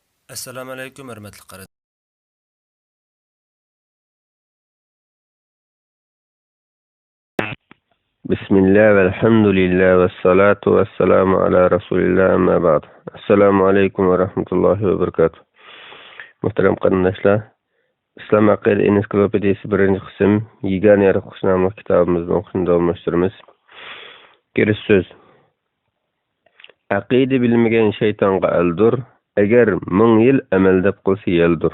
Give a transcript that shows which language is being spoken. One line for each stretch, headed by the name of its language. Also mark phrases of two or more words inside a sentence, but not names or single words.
Uzbek: Assalomu alaykum, hurmatli qarindoshlar.
Arabic: بسم الله والحمد لله والصلاة والسلام على رسول الله أما بعد. السلام عليكم ورحمة الله وبركاته.
Uzbek: Muhterem qarindoshlar, İslam aqida ensiklopediyasi 1-qism Yegane yaratqush nomli kitobimizni o'qishni davom ettiramiz. Girish so'z. Aqida bilmagan shaytonga aldur, agar 1000 yil amaldab qilsa yeldur.